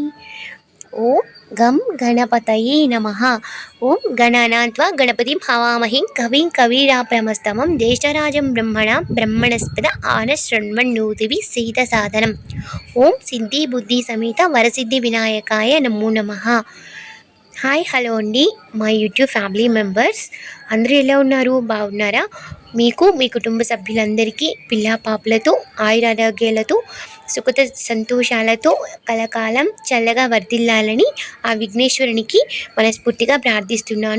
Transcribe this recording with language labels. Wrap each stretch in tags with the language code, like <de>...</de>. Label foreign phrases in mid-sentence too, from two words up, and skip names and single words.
<sa>ओम गम गणपतये नमः। ओम गणानात्वा गणपतिं हवामहे कविं कवीराप्रमस्तमं ज्येष्ठराजं ब्रह्मणां ब्रह्मणस्पद आनशृण्वन्नोतिभिः सीदसादनम्। ओम सिद्धि बुद्धि समेत वरसिद्धि विनायकाय नमो नमः।</sa> <en>hi hello</en> <te>అండి, మా</te> <en>YouTube family members</en> <te>అందరూ ఎలా ఉన్నారు? బాగున్నారా? మీకు మీ కుటుంబ సభ్యులందరికీ పిల్లా పాపలతో ఆయురారోగ్యాలతో సుఖత సంతోషాలతో కలకాలం చల్లగా వర్ధిల్లాలని ఆ విఘ్నేశ్వరునికి మనస్ఫూర్తిగా ప్రార్థిస్తున్నాను.</te>